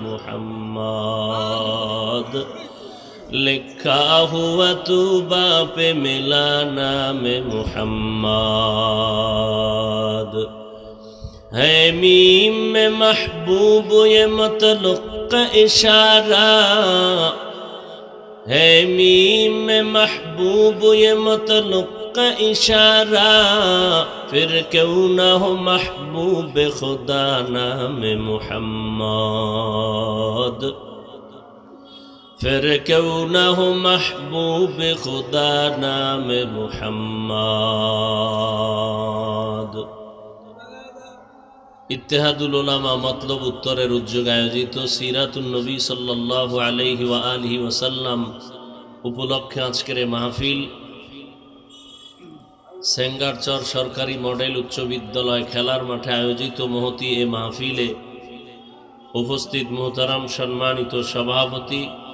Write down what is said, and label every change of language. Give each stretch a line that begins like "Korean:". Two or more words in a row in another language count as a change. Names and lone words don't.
Urdu: محمد لکھا ہوا تو باپ ملا نام محمد ہے میم میں محبوب یہ مطلق کا اشارہ ہے میم میں محبوب یہ مطلق کا اشارہ پھر کیوں نہ ہو محبوب خدا نام محمد پھر کیوں نہ ہو محبوب خدا نام محمد
Bangla: ইত্তেহাদুল উলামা মতলব উত্তরের উদ্যোগে আয়োজিত সিরাতুন নবী
Arabic: صلى الله عليه وآله وسلم
Bangla: উপলক্ষে আজকের এই মাহফিল সেঙ্গারচর সরকারি মডেল উচ্চ বিদ্যালয় খেলার মাঠে আয়োজিত মহতি এই মাহফিলে উপস্থিত মুহতারাম সম্মানিত সভাপতি